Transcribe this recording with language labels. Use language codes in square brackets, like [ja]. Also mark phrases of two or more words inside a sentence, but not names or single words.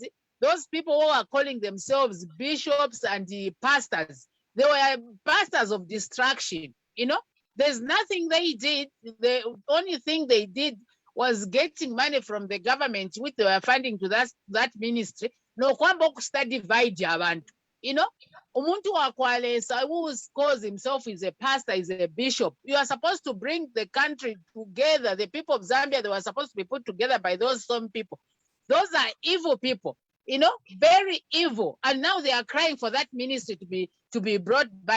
[en] Those people who are calling themselves bishops and the pastors, they were pastors of destruction. There's nothing they did. The only thing they did was getting money from the government, which they were funding to that ministry. [bem] No kwamba divide abantu. Umuntu wakwalesa [en] who calls himself is a pastor, is a bishop. You are supposed to bring the country together. The people of Zambia, they were supposed to be put together by those some people. Those are evil people, very evil. And now they are crying for that ministry to be to be brought back.